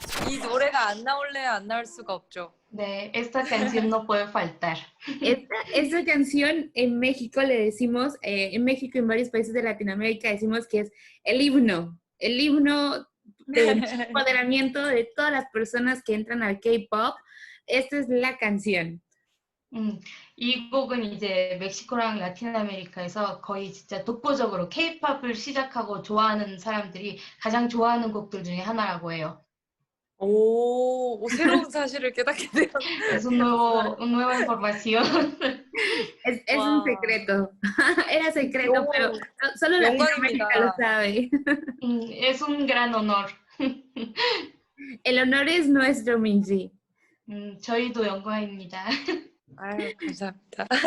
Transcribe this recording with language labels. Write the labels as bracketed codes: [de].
[ko] 이 노래가 안 나올래야 안 나올 수가 없죠. [es] 네, esta canción no puede faltar. Esta canción en México le decimos, en México y en varios países de Latinoamérica decimos que es el himno del empoderamiento de todas las personas que entran al K-pop. Esta es la canción. [ko] 이 곡은 이제 멕시코랑 라틴 아메리카에서 거의 진짜 독보적으로 K-팝을 시작하고 좋아하는 사람들이 가장 좋아하는 곡들 중에 하나라고 해요. 오, 새로운 사실을 깨닫게 돼요. [es] Es nueva información. Es Wow. un secreto. Era secreto, pero solo Latinoamérica lo sabe. Es un gran honor. El honor es nuestro, Minzy. [ko] 저희도 영광입니다. 아유, 감사합니다.